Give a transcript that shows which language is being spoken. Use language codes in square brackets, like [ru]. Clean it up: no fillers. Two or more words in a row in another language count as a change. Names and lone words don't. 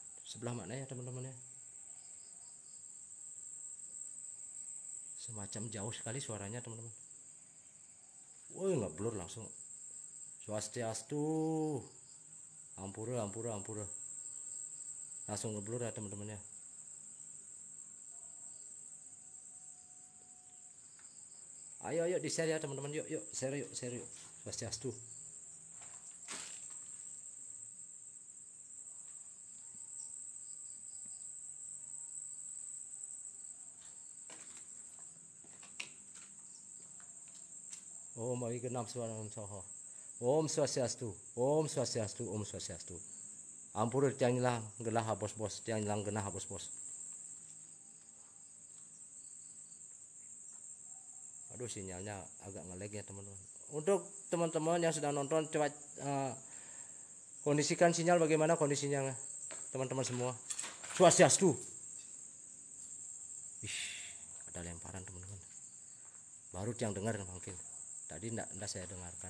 [id] Sebelah mana ya teman-teman ya? Semacam jauh sekali suaranya teman-teman. Woi, nggak blur langsung. Swastiastu. Ampura, ampura, ampura. Langsung ngeblur ya teman-teman ya. Ayo di share ya teman-teman, yuk share yuk. Swastiastu. [sa] Om Agi Genam Swanam Soho. [id] Om Swastiastu. Om Swastiastu. Om Swastiastu. [ban] Ampura tiang hilang gelah bos-bos, tiang hilang genah bos-bos. [id] Aduh, sinyalnya agak ngelag ya teman-teman. Untuk teman-teman yang sedang nonton, coba kondisikan sinyal bagaimana kondisinya teman-teman semua. Swastiastu. Ih, ada lemparan teman-teman. Baru yang dengar mungkin. Tadi enggak saya dengarkan.